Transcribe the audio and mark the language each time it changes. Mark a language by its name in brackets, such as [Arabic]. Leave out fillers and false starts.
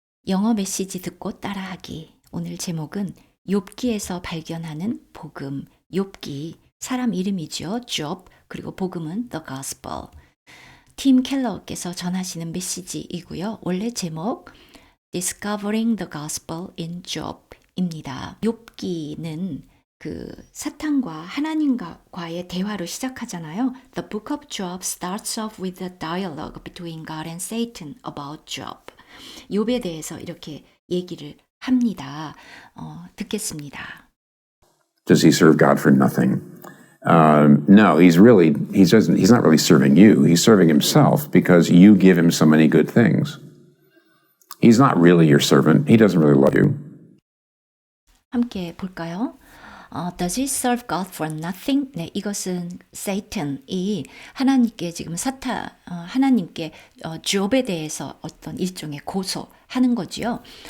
[Korean] 영어 메시지 듣고 따라하기. 오늘 제목은 욥기에서 발견하는 복음. 욥기 사람 이름이죠. Job 그리고 복음은 The Gospel. 팀 켈러께서 전하시는 메시지이고요. 원래 제목 Discovering the Gospel in Job입니다. 욥기는 그 사탄과 하나님과의 대화로 시작하잖아요. [English] The book of Job starts off with a dialogue between God and Satan about Job. [Korean] 욥에 대해서 이렇게 얘기를 합니다. 듣겠습니다. [English] Does he serve God for nothing? No, he's not really serving you. He's serving himself because you give him so many good things. He's not really your servant. He doesn't really love you. [Korean] 함께 볼까요? [English] Does he serve God for nothing? [Korean] 네, 이것은 Satan이 하나님께 지금 하나님께 Job에 대해서 어떤 일종의 고소하는 거지요.